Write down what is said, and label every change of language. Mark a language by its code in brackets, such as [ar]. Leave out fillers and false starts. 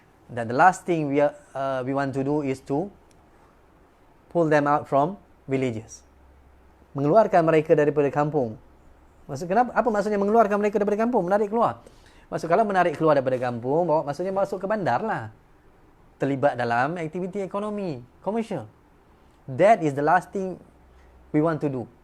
[ms] Dan [en] the last thing we want to do is to pull them out from villages. [ms] Mengeluarkan mereka daripada kampung. Kenapa? Apa maksudnya mengeluarkan mereka daripada kampung? Menarik keluar. Maksud kalau menarik keluar daripada kampung, maksudnya masuk ke bandar lah. Terlibat dalam aktiviti ekonomi, komersial. [en] That is the last thing we want to do.